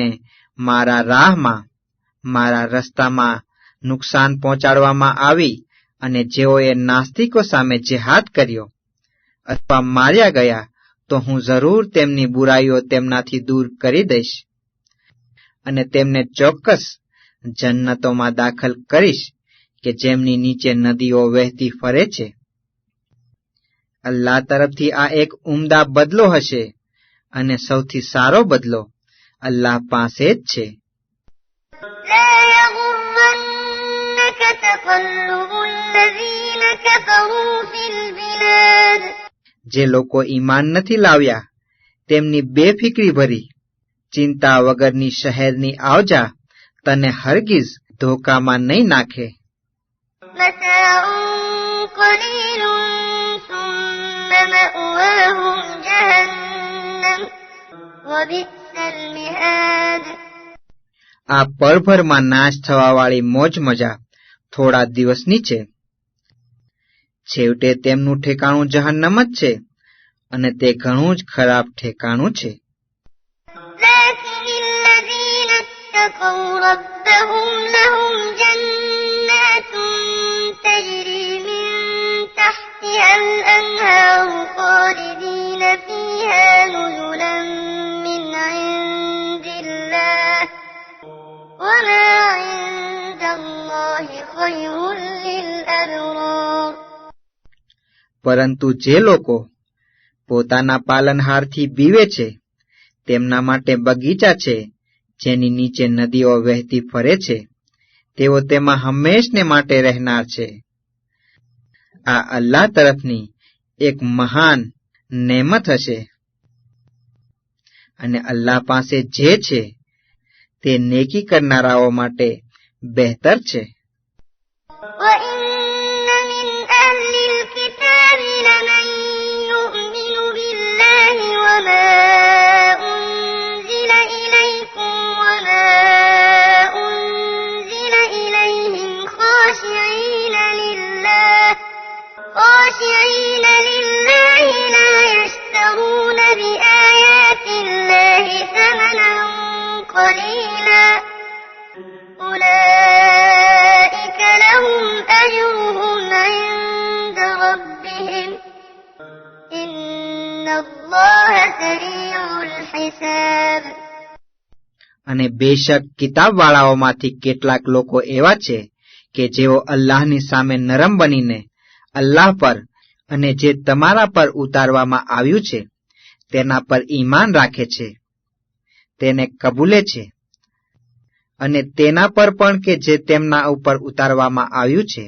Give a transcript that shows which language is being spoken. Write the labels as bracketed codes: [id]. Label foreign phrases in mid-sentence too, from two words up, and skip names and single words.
[gu] મારા રાહમાં, મારા રસ્તામાં નુકસાન પહોંચાડવામાં આવી અને જેઓએ નાસ્તિકો સામે જેહાદ કર્યો અથવા માર્યા ગયા, તો હું જરૂર તેમની બુરાઈઓ તેમનાથી દૂર કરી દઈશ અને તેમને ચોક્કસ જન્નતોમાં દાખલ કરીશ કે જેમની નીચે નદીઓ વહેતી ફરે છે. અલ્લાહ તરફથી આ એક ઉમદા બદલો હશે અને સૌથી સારો બદલો અલ્લાહ પાસે જ છે. [ar] لا يغرنك تقلب الذين كفروا في البلاد [gu] જે લોકો ઈમાન નથી લાવ્યા તેમની બેફિકરી ભરી ચિંતા વગરની શહેરની આવજા તને હરગીઝ ધોકામાં નહીં નાખે. [ar] متاع قليل ثم مأواهم جهنم وبئس المهاد. [gu] આ પળભરમાં નાશ થવાવાળી મોજ મજા થોડા દિવસની છે, છેવટે તેમનું ઠેકાણું જહન્નમ જ છે અને તે ઘણું જ ખરાબ ઠેકાણું છે. [ar] لكن الذين اتقوا ربهم لهم جنات تجري من تحتها الأنهار خالدين فيها نزلا من عند الله وما عند الله خير للأبرار. [gu] પરંતુ જે લોકો પોતાના પાલનહારથી બીવે છે તેમના માટે બગીચા છે જેની નીચે નદીઓ વહેતી ફરે છે, તેઓ તેમાં હંમેશને માટે રહેનાર છે. આ અલ્લાહ તરફની એક મહાન નેમત હશે અને અલ્લાહ પાસે જે છે તે નેકી કરનારાઓ માટે બહેતર છે. [ar] وإن من أهل الكتاب لمن يؤمن بالله وما أنزل إليكم وما أنزل إليهم خاشعين خاشعين لله لا يشترون بآيات الله ثمنا قليلا أولئك لهم أجرهم عند ربهم إن الله سريع الحساب. [gu] અને બેશક કિતાબવાળાઓમાંથી કેટલાક લોકો એવા છે કે જેઓ અલ્લાહની સામે નરમ બનીને અલ્લાહ પર અને જે તમારા પર ઉતારવામાં આવ્યું છે તેના પર ઈમાન રાખે છે, તેને કબૂલે છે, અને તેના પર પણ કે જે તેમના ઉપર ઉતારવામાં આવ્યું છે.